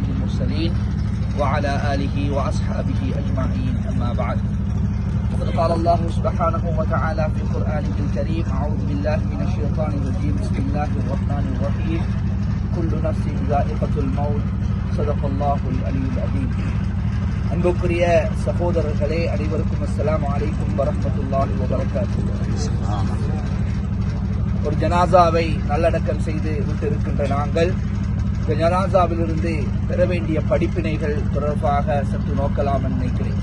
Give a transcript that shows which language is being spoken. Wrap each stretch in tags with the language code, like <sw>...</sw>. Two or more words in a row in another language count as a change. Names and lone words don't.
<ar>المرسلين وعلى آله وأصحابه أجمعين أما بعد فقد قال الله سبحانه وتعالى في قرآنه الكريم أعوذ بالله من الشيطان الرجيم بسم الله الرحمن الرحيم كل نفس ذائقة الموت صدق الله العلي العظيم</ar> <ta>அன்புக்குரிய சகோதரர்களே அனைவருக்கும்</ta> <ar>السلام عليكم ورحمة الله وبركاته.</ar> <ta>ஒரு ஜனாசாவை நல்லடக்கம் செய்து விட்டிருக்கின்ற நாங்கள் இந்த ஜனாசாவிலிருந்து பெற வேண்டிய படிப்பினைகள் தொடர்பாக சற்று நோக்கலாம் என்று நினைக்கிறேன்.</ta>